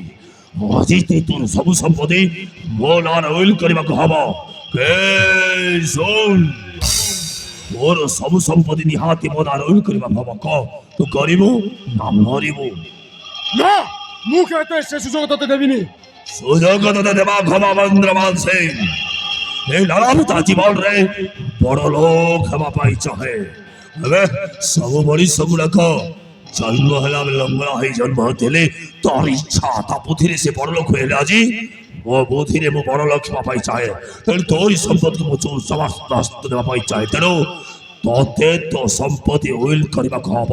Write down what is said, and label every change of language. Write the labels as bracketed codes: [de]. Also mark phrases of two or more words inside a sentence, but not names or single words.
[or] ଆଜି ତୋର ସବୁ ସମ୍ପତ୍ତି ମୋ ନାଁରେ ଉଇଲ୍ କରିବାକୁ ହବ। ଶୁଣ, ମୋର ସବୁ ସମ୍ପତ୍ତି ନିହାତି ମୋ ନାଁରେ ଉଇଲ୍ କରିବାକୁ ହବ। କହ ତୁ କରିବୁ ନା ମରିବୁ? ନା, ମୁଁ କେବେ ସେ ସୁଯୋଗ ତତେ ଦେବିନି। ସୁଯୋଗ ତତେ ଦେବା ଘବା ମହେନ୍ଦ୍ରପାଲ ସିଂ। ଏଇ ଲାଲା ତା ଜୀବନେ ବଡ଼ ଲୋକ ହେବା ପାଇ ଚାହେ। ଏବେ ସବୁ ମଣିଷ ଗୁଡାକ ଜନ୍ମ ହେଲା ବେଳେ ଲଙ୍ଗଳା ହେଇ ଜନ୍ମ ହେଲେ ତୋର ଇଚ୍ଛା ତା ବୁଦ୍ଧିରେ ସେ ବଡ ଲୋକ ହେଲେ। ଆଜି ମୋ ବୁଦ୍ଧିରେ ମୁଁ ବଡ ଲୋକ ହେବା ପାଇଁ ଚାହେଁ। ତେଣୁ ତୋରି ସମ୍ପତ୍ତି ମୁଁ ଜବରଦସ୍ତ ଦେବା ପାଇଁ ଚାହେଁ। ତେଣୁ ତତେ ତୋ ସମ୍ପତ୍ତି ଉଇଲ୍ କରିବାକୁ ହବ।